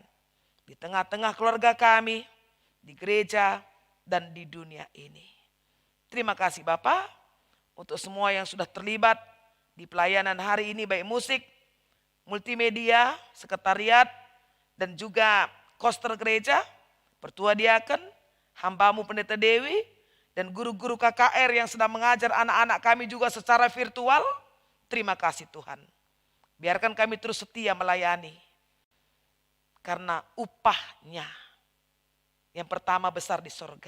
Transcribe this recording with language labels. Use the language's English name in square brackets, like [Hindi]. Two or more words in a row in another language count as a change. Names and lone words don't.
[Indonesian] Di tengah-tengah keluarga kami, di gereja, dan di dunia ini. Terima kasih Bapak. Untuk semua yang sudah terlibat di pelayanan hari ini, baik musik, multimedia, sekretariat, dan juga koster gereja, pertua diaken, hambamu pendeta Dewi, dan guru-guru KKR yang sedang mengajar anak-anak kami juga secara virtual. Terima kasih Tuhan. Biarkan kami terus setia melayani. Karena upahnya yang pertama besar di sorga.